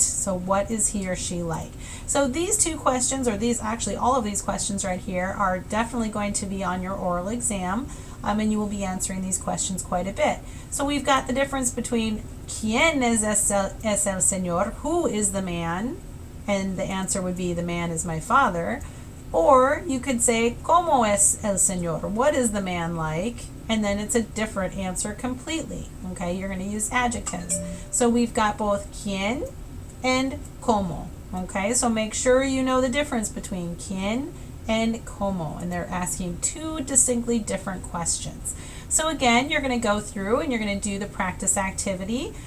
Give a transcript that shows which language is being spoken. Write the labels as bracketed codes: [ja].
[en] So what is he or she like? So these 2 questions, or all of these questions right here, are definitely going to be on your oral exam, and you will be answering these questions quite a bit. So we've got the difference between [es] ¿Quién es el señor? [en] Who is the man? And the answer would be, the man is my father. Or you could say, [es] ¿Cómo es el señor? [en] What is the man like? And then it's a different answer completely. Okay, you're going to use adjectives. So we've got both quién and cómo. Okay, so make sure you know the difference between quién and cómo. And they're asking 2 distinctly different questions. So again, you're going to go through and you're going to do the practice activity.